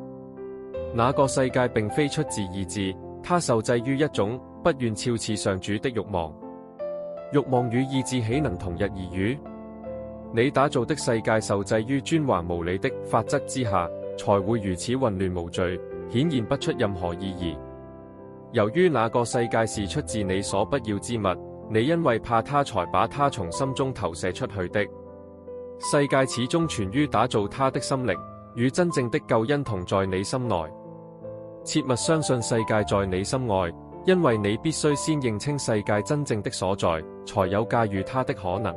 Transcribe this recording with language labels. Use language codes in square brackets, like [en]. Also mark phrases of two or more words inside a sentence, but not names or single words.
[zh] 那個世界並非出自意志，它受制於一種不願肖似上主的慾望。慾望與意志豈能同日而語？你打造的世界受制於專橫無理的法則之下，才會如此混亂無序，顯現不出任何意義。由於那個世界是出自你所不要之物，你因為怕它才把它從心中投射出去的。世界始終存於打造它的心靈，與真正的救恩同在你心內。切勿相信世界在你心外，因為你必須先認清世界真正的所在，才有駕馭它的可能。